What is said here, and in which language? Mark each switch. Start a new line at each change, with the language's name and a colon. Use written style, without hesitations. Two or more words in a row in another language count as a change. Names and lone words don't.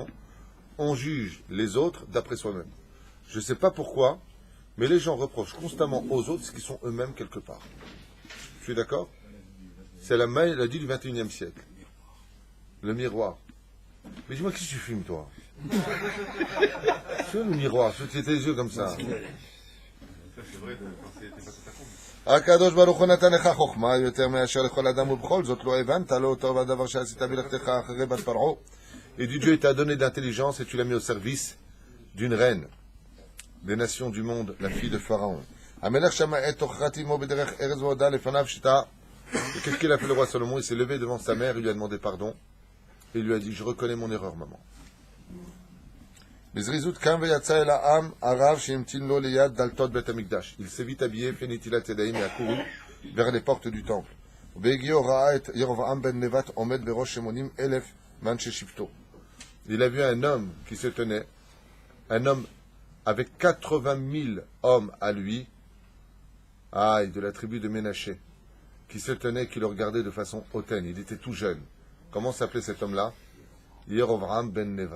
French: On juge les autres d'après soi-même. Je ne sais pas pourquoi, mais les gens reprochent constamment aux autres ce qu'ils sont eux-mêmes quelque part. Je suis d'accord? C'est la maladie du 21e siècle. Le miroir. Mais dis-moi, qu'est-ce que tu fumes, toi? C'est le miroir, tu tes yeux comme ça. Ça, c'est vrai, quand t'es pas tout à compte.
Hebrew: הקדוש ברוך הוא נתן לך חוכמה יותר מאשר לכל אדם ובכל זאת לא הבנת לא טוב הדבר שעשית מלאכתך אחרי בת פרעה.
French: Et du Dieu t'a donné d'intelligence et tu l'as mis au service d'une reine des nations du monde, la fille de Pharaon.
Hebrew: המלך שמע את תוכחת אמו בדרך ארץ והודה לפניו שתה.
French: Et qu'est-ce qu'il a fait le roi Salomon? Il s'est levé devant sa mère, il lui a demandé pardon et il lui a dit, je reconnais mon erreur, maman.
Hebrew: בזריזות קם ויצא אל העם הרב שהמתין לו ליד דלתות בית המקדש.
French: Il s'est vite habillé, fait
Hebrew: נטילת ידיים
French: et a couru vers les portes du temple.
Hebrew: ובהגיעו ראה את ירבעם בן נבט עומד בראש 80,000 מאנשי שבטו.
French: Il a vu un homme qui se tenait, un homme avec 80 000 hommes à lui, de la tribu de Ménaché, qui se tenait, qui le regardait de façon hautaine. Il était tout jeune. Comment s'appelait cet homme-là? Yerovam ben Nevat.